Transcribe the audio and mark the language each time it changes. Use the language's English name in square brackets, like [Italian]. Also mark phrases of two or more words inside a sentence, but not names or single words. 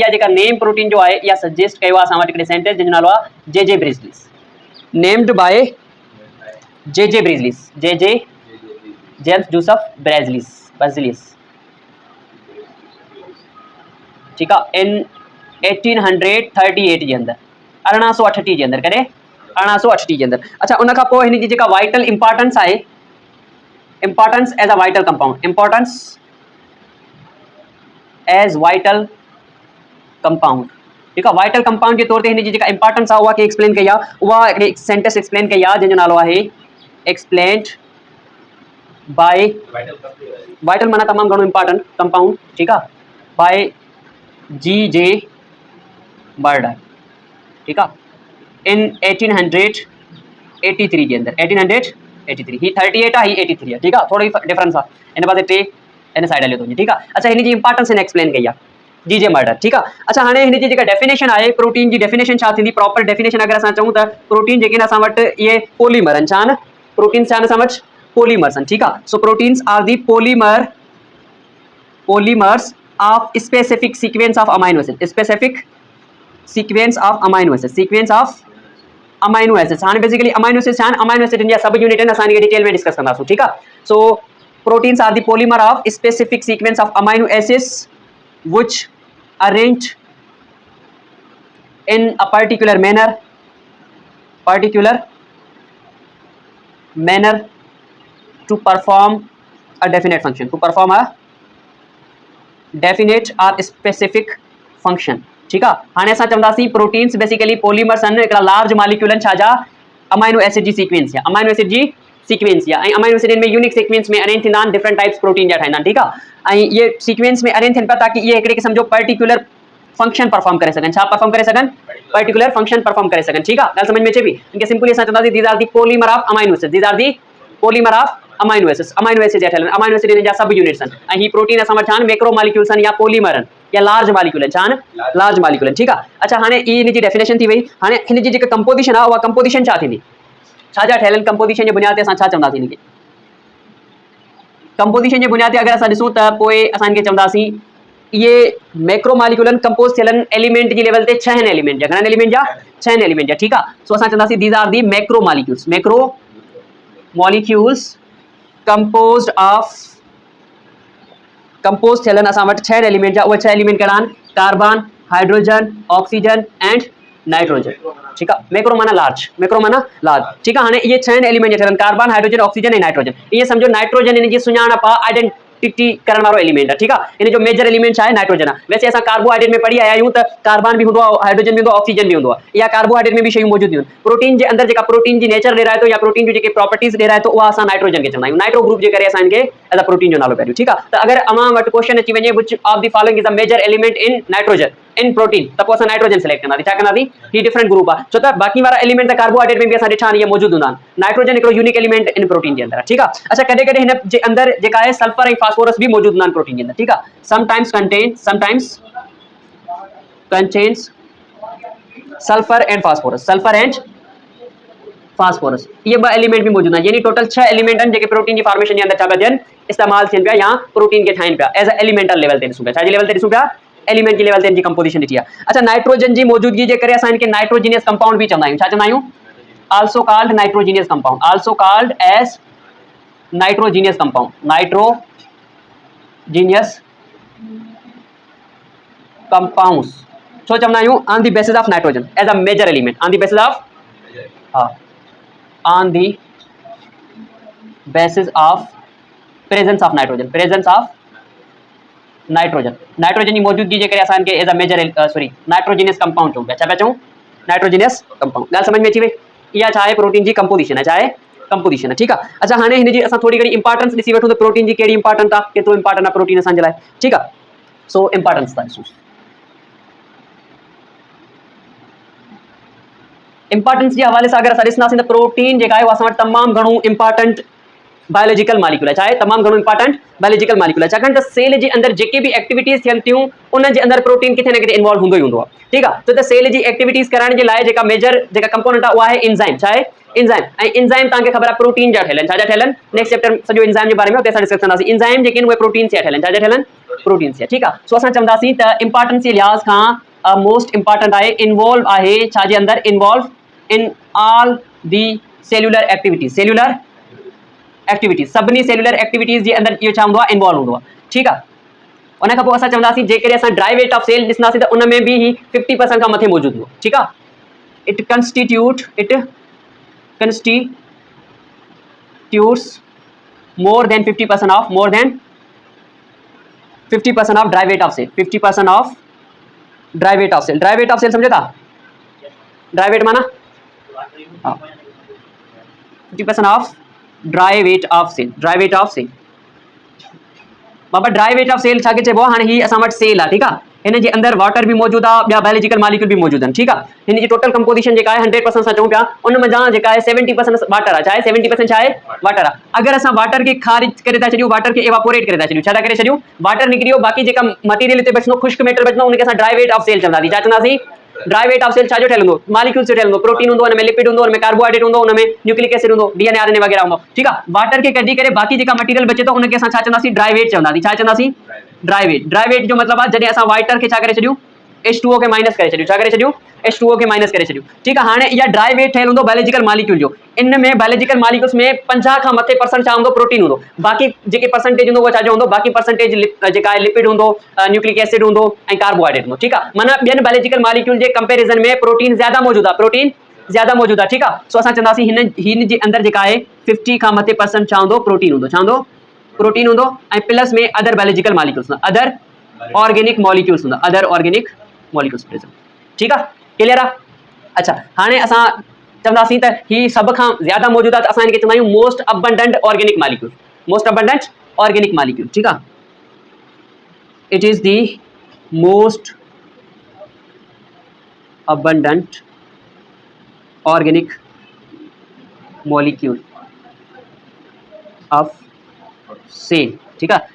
[Sindhi] इहा जेका नेम प्रोटीन जो आहे, इहा सजेस्ट कयो आहे असां वटि हिकिड़े साइंटिस्ट जंहिंजो नालो आहे जे ब्रिजलिस, [English] named by [Sindhi] जे ब्रिजलिस, जे जेम्स जोसेफ ब्रिजलिस, ठीकु आहे, इन 1838 जे अंदर, 1838 जे अंदर, कॾहिं? 1838 जे अंदर। अच्छा, उन खां पोइ हिन जी जेका [English] vital importance [Sindhi] आहे, [English] importance as a vital compound, importance as vital compound, [Sindhi] ठीकु आहे। [English] vital compound [Sindhi] के तौर ते हिन जी जेका इंपॉर्टेंस आहे उहा के एक्सप्लेन कई आहे, उहा हिकिड़े साइंटिस्ट एक्सप्लेन कई आहे जंहिंजो नालो आहे [English] explained by, [Sindhi] वाइटल माना तमामु घणो [English] important compound, [Sindhi] ठीकु आहे, बाय जे बर्डर, ठीकु आहे, इन 1883 जे अंदर, 1883। ही 38 आहे, ही 83 आहे, ठीकु आहे। थोड़ी डिफरेंस आहे, इन पासे 3 इन साइड हलियो थो, ठीकु आहे। अच्छा, हिन जी इंपॉर्टेंस हिन एक्सप्लेन कई आहे जी मर्डर, ठीकु आहे। अच्छा, हाणे हिन जी जेका डेफिनेशन आहे प्रोटीन जी, डेफिनेशन छा थींदी? [English] proper definition [Sindhi] अगर असां चऊं त प्रोटीन जेके असां वटि इहे पोलीमर आहिनि, छा आहिनि? प्रोटीन छा आहिनि असां वटि? पोलीमर्स आहिनि, ठीकु आहे। [English] so proteins are the polymers of specific sequence of amino acid, specific sequence of amino acid, sequence of amino acids. [Sindhi] हाणे बेसिकली [English] amino acids [Sindhi] छा आहिनि? अमाइनो एसिड जा सब यूनिट आहिनि, असां इनखे डिटेल में डिस्कस कंदासीं, ठीकु आहे। [English] so proteins are the polymer of specific sequence of amino acids which arranged in a particular manner to perform a definite function, to perform a definite or specific function, [Hindi] ठीक है। [Sindhi] हाणे असां चवंदासीं प्रोटीन्स बेसिकली पोलीमर्स आहिनि, हिकिड़ा [English] large molecule [Sindhi] आहिनि छाजा? [English] amino acid [Sindhi] जी सीक्वेंस या [English] amino acid [Sindhi] जी सीक्वेंस या, ऐं [English] amino acid [Sindhi] में [English] unique sequence [Sindhi] में अरेंज थींदा आहिनि, [English] different types [Sindhi] प्रोटीन जा ठाहींदा आहिनि, ठीकु आहे। ऐं ये सीक्वेंस में अरेंज थियनि पिया ताकि ये हिकिड़े क़िस्म जो [English] particular function perform [Sindhi] करे सघनि। छा परफॉर्म करे सघनि? [English] particular function perform [Sindhi] करे सघनि, ठीकु आहे। ॻाल्हि समझ में अचे पई? इनके सिंपली असां चवंदासीं [English] these are the polymer of amino acid, these are the polymer of amino acids. [Sindhi] अमाइनो एसिड जा ठहियल आहिनि, अमाइनो एसिड जा सब यूनिट्स आहिनि, ऐं ही प्रोटीन असां वटि छा आहिनि? [English] macro molecules [Sindhi] आहिनि या पोलीमर आहिनि या [English] large molecule [Sindhi] आहिनि, छा आहिनि? [English] large molecule [Sindhi] आहिनि, ठीकु आहे। अच्छा, हाणे ई हिन जी डेफिनेशन थी वई। हाणे हिन जी जेका कंपोजिशन आहे, उहा कंपोजिशन छा थींदी? छा ठहियल आहिनि? कंपोजिशन जे बुनियाद ते असां छा चवंदासीं हिनखे? कंपोजिशन जे बुनियाद ते अगर असां ॾिसूं त पोइ असां इनखे चवंदासीं ये [English] macro molecule [Sindhi] कंपोज थियल एलिमेंट की लेवल ते 6 एलिमेंट जा, घणनि एलिमेंट जा? 6 एलिमेंट जा, ठीकु आहे। सो असां चवंदासीं [English] these are the macro molecules composed of, [Sindhi] कंपोज थियल आहिनि असां वटि 6 एलिमेंट जा। उहे 6 एलिमेंट कहिड़ा आहिनि? [English] carbon, hydrogen, oxygen and nitrogen, [Sindhi] ठीकु आहे। मैक्रो माना लार्ज, मैक्रो माना लार्ज, ठीकु आहे। हाणे इहे 6 एलिमेंट ठहियल आहिनि, कार्बन, हाइड्रोजन, ऑक्सीजन ऐं नाइट्रोजन। ईअं सम्झो नाइट्रोजन इन जी सुञाणप आहे, आइडेंटिटी करण वारो एलिमेंट आहे, ठीकु आहे। इन जो मेजर एलिमेंट छा आहे? नाइट्रोजन आहे। वैसे असां कार्बोहाइड्रेट में पढ़ी आया आहियूं त कार्बन भी हूंदो आहे, हाइड्रोजन भी हूंदो आहे, ऑक्सीजन भी हूंदो आहे, या कार्बोहाइड्रेट में भी शयूं मौजूद आहिनि। प्रोटीन जे अंदर जेका प्रोटीन जी नेचर ॾेराए थो या प्रोटीन जो जेके प्रॉपर्टीज ॾेराए थो, उहा असां नाइट्रोजन खे चवंदा आहियूं। नाइट्रो ग्रुप जे करे असां इनखे एज अ प्रोटीन जो नालो पहिरियों, ठीकु आहे। त अगर अवां वटि क्वेश्चन अची वञे [English] which of the following is a major element in nitrogen in protein, [Sindhi] त पोइ असां नाइट्रोजन सिलेक्ट कंदासीं। छा कंदासीं? ही डिफरेंट ग्रुप आहे, छो त बाक़ी वारा एलिमेंट त कार्बोहाइड्रेट में भी असां ॾिठा आहिनि, इहे मौजूद हूंदा आहिनि। नाइट्रोजन हिकिड़ो [English] unique element in protein [Sindhi] जे अंदर आहे, ठीकु आहे। अच्छा, कॾहिं कॾहिं हिन जे अंदर जेका आहे सल्फर ऐं फास्फोरस भी मौजूद हूंदा आहिनि प्रोटीन जे अंदर, ठीकु आहे। [English] sometimes contains sulphur and phosphorus, sulphur and phosphorus, [Sindhi] ये 2 एलिमेंट भी मौजूद आहिनि। यानी टोटल 6 एलिमेंट आहिनि जेके प्रोटीन की फॉर्मेशन जे अंदर छा पिया थियनि? इस्तेमाल थियनि पिया या प्रोटीन के ठाहिनि पिया एज अ एलिमेंटल लेवल ते ॾिसूं पिया। छा जे लेवल ते ॾिसूं पिया? एलिमेंट की लेवल ते इनकी कंपोजिशन ॾिठी आहे। अच्छा, नाइट्रोजन जी मौजूदगी जे करे असां इनखे [English] nitrogenous compound [Sindhi] भी चवंदा आहियूं। छा चवंदा आहियूं? [English] also called nitrogenous compound, also called as nitrogenous compound, nitrogenous compounds [Sindhi] छो चवंदा आहियूं [English] on the basis of nitrogen as a major element, on the basis of on the basis of presence of nitrogen, presence of nitrogen, [Sindhi] नाइट्रोजन की मौजूदगी जे करे असां के एज अ मेजर सॉरी नाइट्रोजीनियस कंपाउंड चऊं पिया, छा पिया चऊं [English] नाइट्रोजीनियस कंपाउंड। [Sindhi] ॻाल्हि समझ में अची वई, इहा छा आहे प्रोटीन जी कंपोजिशन है, छा आहे कंपोजिशन है, ठीक आहे। अच्छा हाणे हिन जी असां थोड़ी घणी इंपॉर्टेंस ॾिसी वठूं त प्रोटीन जी कहिड़ी इंपॉर्टेंट आहे, केतिरो इंपॉर्टेंट आहे प्रोटीन असांजे लाइ, ठीक आहे। सो इंपॉर्टेंस था ॾिसूं, इंपॉर्टेंस जे हवाले सां अगर असां ॾिसंदासीं त प्रोटीन जेका आहे उहा असां वटि तमामु घणो इंपॉर्टेंट [English] biological molecule [Sindhi] है, चाहे तमाम घणो इंपॉर्टेंट [English] biological molecule [Sindhi] है, छाकाणि त सेल जे अंदर जेके भी एक्टिविटीज़ थियन थियूं उन जे अंदर प्रोटीन किथे न किथे इन्वॉल्व हूंदो ही हूंदो आहे, ठीक आहे। त सेल जी एक्टिविटीज़ कराइण जे लाइ जेका मेजर जेका कंपोनेंट आहे उहा आहे एंजाइम, छा आहे एंजाइम, ऐं एंजाइम तव्हांखे ख़बर आहे प्रोटीन जा ठहियल आहिनि, छा जा ठहियल आहिनि, नेक्स्ट चैप्टर सॼो एंजाइम जे बारे में उते असां डिस्कस कंदासीं। एंजाइम जेके आहिनि उहे प्रोटीन से ठहियल आहिनि, छा जा ठहियल आहिनि प्रोटीन से, ठीक आहे। सो असां चवंदासीं त इंपॉर्टेंस जे लिहाज़ खां [English] most important [Sindhi] आहे, इन्वॉल्व आहे छा जे अंदर, [English] involve in all the cellular activities, cellular activities [Sindhi] सभिनी [English] cellular activities [Sindhi] जे अंदर इहो छा हूंदो आहे इन्वॉल्व हूंदो आहे, ठीक आहे। उन खां पोइ असां चवंदासीं जेकॾहिं असां [English] dry weight of cell [Sindhi] ॾिसंदासीं त उन में बि 50% खां मथे मौजूदु हूंदो, ठीक आहे। [English] it constitutes more than 50% of dry weight of cell, 50% of dry weight of cell, dry weight of cell [Sindhi] समझे था, [English] dry weight [Sindhi] माना [English] 50% of dry weight of cell, dry weight of cell [Sindhi] बाबा [English] dry weight of cell [Sindhi] छा के चइबो आहे, हाणे ही असां वटि सेल आहे, [English] ठीक आहे। [Sindhi] हिन जे अंदर वाटर भी मौजूद आहे, ॿिया [English] biological molecule [Sindhi] भी मौजूद आहिनि, ठीक आहे। हिन जी टोटल कंपोजिशन जेका आहे 100% सां चऊं पिया, उन में जेका आहे 70% वाटर आहे, छा आहे 70% छा आहे वाटर आहे। अगर असां वाटर के खारिज करे था छॾियूं, वाटर के एवापोरेट करे था छॾियूं, छा था करे छॾियूं, वाटर निकिरी वियो, बाक़ी जेका मटीरियल हिते बचंदो, ख़ुश्क मैटर बचंदो, उनखे असां [English] dry weight of cell [Sindhi] चवंदासीं, छा चवंदासीं [English] dry weight of cell [Sindhi] छा जो ठहियल हूंदो, मॉलिक्यूल से ठहियल हूंदो, प्रोटीन हूंदो, उनमें लिपिड हूंदो, उनमें कार्बोहाइड्रेट हूंदो, उनमें न्यूक्लिक एसिड हूंदो, डीएनए आरएनए वगैरह हूंदो, ठीक आहे। वाटर के कढी करे बाक़ी जेका मटीरियल बचे थो उनखे असां छा चवंदासीं [English] dry weight [Sindhi] चवंदासीं, छा चवंदासीं [English] dry weight. dry weight [Sindhi] जो मतलब आहे जॾहिं असां वाटर के छा करे छॾियूं H2O के माइनस करे छॾियूं, छा करे छॾियूं H2O के माइनस करे छॾियूं, ठीक आहे। हाणे इहा [English] dry weight [Sindhi] ठहियल हूंदो [English] biological molecule [Sindhi] जो, इन में [English] biological molecules [Sindhi] में 50 खां मथे % छा हूंदो प्रोटीन हूंदो, बाक़ी जेके परसेंटेज हूंदो उहो छा जो हूंदो, बाक़ी परसेंटेज जेका आहे लिपिड हूंदो, न्यूक्लिक एसिड हूंदो ऐं कार्बोहाइड्रेट हूंदो, ठीक आहे। माना ॿियनि [English] biological molecule [Sindhi] जे कंपेरिजन में प्रोटीन ज़्यादा मौजूदु आहे, प्रोटीन ज़्यादा मौजूदु आहे, ठीक आहे। सो असां चवंदासीं हिन जे अंदर जेका आहे 50 खां मथे % छा हूंदो प्रोटीन हूंदो, छा हूंदो प्रोटीन हूंदो, ऐं प्लस में [English] other biological molecules, other organic molecules [Sindhi] हूंदा, [English] other organic molecules, [Sindhi] ठीक आहे, क्लियर आहे। अच्छा हाणे असां चवंदासीं त ही सभ खां ज़्यादा मौजूदु आहे, त असां हिनखे चवंदा आहियूं [English] most abundant organic molecule, most abundant organic molecule, [Sindhi] ठीक आहे। [English] it is the most abundant organic molecule of cell, [Hindi] ठीक है।